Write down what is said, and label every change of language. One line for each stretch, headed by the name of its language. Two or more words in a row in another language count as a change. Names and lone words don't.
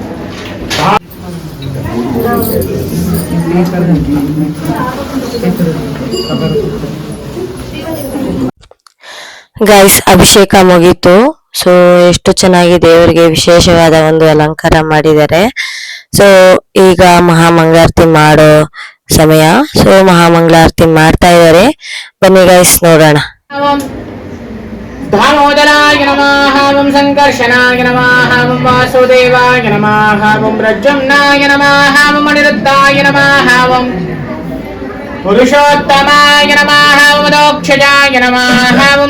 Kannada: ಗೈಸ್, ಅಭಿಷೇಕ ಮುಗೀತು. ಸೊ ಎಷ್ಟು ಚೆನ್ನಾಗಿ ದೇವರಿಗೆ ವಿಶೇಷವಾದ ಒಂದು ಅಲಂಕಾರ ಮಾಡಿದ್ದಾರೆ. ಸೊ ಈಗ ಮಹಾಮಂಗಳಾರತಿ ಮಾಡೋ ಸಮಯ. ಸೊ ಮಹಾಮಂಗಳಾರತಿ ಮಾಡ್ತಾ ಇದ್ದಾರೆ, ಬನ್ನಿ ಗೈಸ್ ನೋಡೋಣ.
Sanskrit: दामोदराय नमः ओम संकर्षणाय नमः ओम वासुदेवाय नमः ओम प्रद्युम्नाय नमः ओम अनिरुद्धाय नमः ओम पुरुषोत्तमाय नमः ओम दोक्षजाय नमः ओम